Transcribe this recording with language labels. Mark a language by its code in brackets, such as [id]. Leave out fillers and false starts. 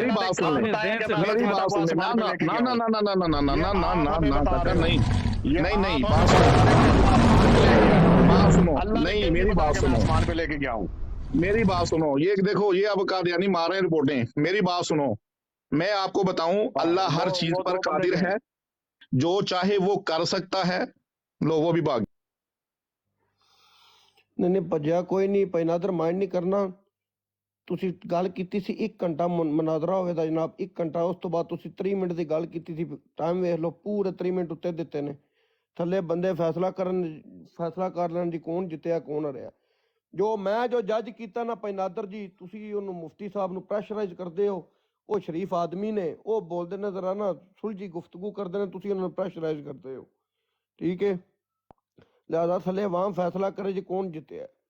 [hi] मेरी बात सुन ले, मेरी बात सुन ले, ना काका नहीं बात सुनो, नहीं मेरी बात सुनो, आसमान पे लेके गया हूँ। मेरी बात सुनो, ये देखो ये अब कादियानी मार रहे हैं रिपोर्टें, मेरी बात सुनो, मैं आपको बताऊं अल्लाह हर चीज पर कादिर है, जो चाहे वो कर सकता है। लो वो भी भाग [pa] नहीं ਭੱਜਿਆ ਕੋਈ ਨਹੀਂ ਭਾਈ ਨਾਦਰ ਮਾਈਂਡ ਨਹੀਂ ਕਰਨਾ। ਤੁਸੀਂ ਗੱਲ ਕੀਤੀ ਸੀ 1 ਘੰਟਾ ਮਨਾਜ਼ਰਾ ਹੋਵੇਗਾ ਜਨਾਬ, 1 ਘੰਟਾ, ਉਸ ਤੋਂ ਬਾਅਦ ਤੁਸੀਂ 30 ਮਿੰਟ ਦੀ ਗੱਲ ਕੀਤੀ ਸੀ, ਟਾਈਮ ਵੇਖ ਲਓ, ਪੂਰੇ 30 ਮਿੰਟ ਉੱਤੇ ਦਿੱਤੇ ਨੇ, ਥੱਲੇ ਬੰਦੇ ਫੈਸਲਾ ਕਰ ਲੈਣ ਜੀ ਕੌਣ ਜਿੱਤਿਆ ਕੌਣ ਹਾਰਿਆ। ਜੋ ਜੱਜ ਕੀਤਾ ਨਾ ਭਾਈ ਨਾਦਰ ਜੀ, ਤੁਸੀਂ ਉਹਨੂੰ ਮੁਫਤੀ ਸਾਹਿਬ ਨੂੰ ਪ੍ਰੈਸ਼ਰਾਈਜ਼ ਕਰਦੇ ਹੋ, ਉਹ ਸ਼ਰੀਫ ਆਦਮੀ ਨੇ, ਉਹ ਬੋਲਦੇ ਨੇ ਜ਼ਰਾ ਨਾ ਸੁਲਝੀ ਗੁਫ਼ਤਗੂ ਕਰਦੇ ਨੇ, ਤੁਸੀਂ ਉਹਨਾਂ ਨੂੰ ਪ੍ਰੈਸ਼ਰਾਈਜ਼ ਕਰਦੇ ਹੋ, ਠੀਕ ਹੈ। लिहाजा थले अवाम फैसला करे जी कौन जितया।